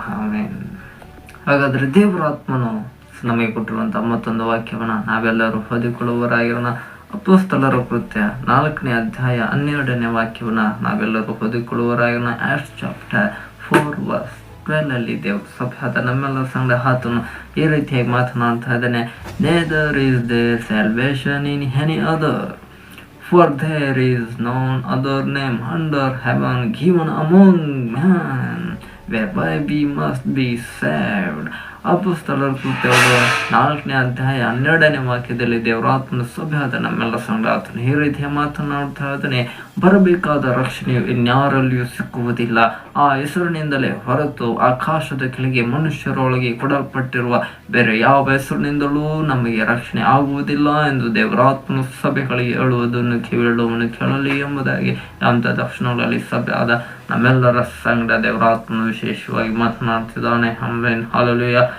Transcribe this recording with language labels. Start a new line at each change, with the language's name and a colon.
Kannada: ಆಮೇಲೆ ಹಾಗಾದರೆ ದೇವರ ಆತ್ಮನು ನಮಗೆ ಕೊಟ್ಟಿರುವಂಥ ಮತ್ತೊಂದು ವಾಕ್ಯವನ್ನು ನಾವೆಲ್ಲರೂ ಹೊದಿಕೊಳ್ಳುವವರಾಗಿರೋಣ. ಅಪೊಸ್ತಲರ ಕೃತ್ಯ 4ನೇ ಅಧ್ಯಾಯ 12ನೇ ವಾಕ್ಯವನ್ನು ನಾವೆಲ್ಲರೂ ಹೊದಿಕೊಳ್ಳುವವರಾಗಿರೋಣ.
English: Acts chapter 4:12
Kannada: ದೇವ್ರ ಸಭೆ ನಮ್ಮೆಲ್ಲರ ಸಂಗಡ ಆತನು ಈ ರೀತಿಯಾಗಿ ಮಾತನಾಡ್ತಾ ಇದ್ದಾನೆ.
English: Neither is there salvation in any other, for there is none other name under heaven given among men whereby we must be saved.
Kannada: ಅಪೊಸ್ತಲರ ಕೃತ್ಯ 4ನೇ ಅಧ್ಯಾಯ 12ನೇ ವಾಕ್ಯದಲ್ಲಿ ದೇವರಾತ್ಮನ ಸಭೆ ಆದ ನಮ್ಮೆಲ್ಲ ಸಂಗಡ ಆತನು ಈ ರೀತಿಯ ಮಾತನಾಡ್ತಾ ಇದ್ದಾನೆ. ಬರಬೇಕಾದ ರಕ್ಷಣೆಯು ಇನ್ಯಾರಲ್ಲಿಯೂ ಸಿಕ್ಕುವುದಿಲ್ಲ, ಆ ಹೆಸರಿನಿಂದಲೇ ಹೊರತು ಆಕಾಶದ ಕೆಳಗೆ ಮನುಷ್ಯರೊಳಗೆ ಕೊಡಲ್ಪಟ್ಟಿರುವ ಬೇರೆ ಯಾವ ಹೆಸರಿನಿಂದಲೂ ನಮಗೆ ರಕ್ಷಣೆ ಆಗುವುದಿಲ್ಲ ಎಂದು ದೇವರಾತ್ಮನ ಸಭೆಗಳಿಗೆ ಹೇಳುವುದನ್ನು ಕಿವಿಯುಳ್ಳವನು ಕೇಳಲಿ ಎಂಬುದಾಗಿ ಅಂತ ದಕ್ಷಿಣಗಳಲ್ಲಿ ಸಭೆ ಆದ ನಮ್ಮೆಲ್ಲರ ಸಂಗಡ ದೇವರಾತ್ಮನು ವಿಶೇಷವಾಗಿ ಮಾತನಾಡ್ತಿದ್ದಾನೆ. Amen, hallelujah.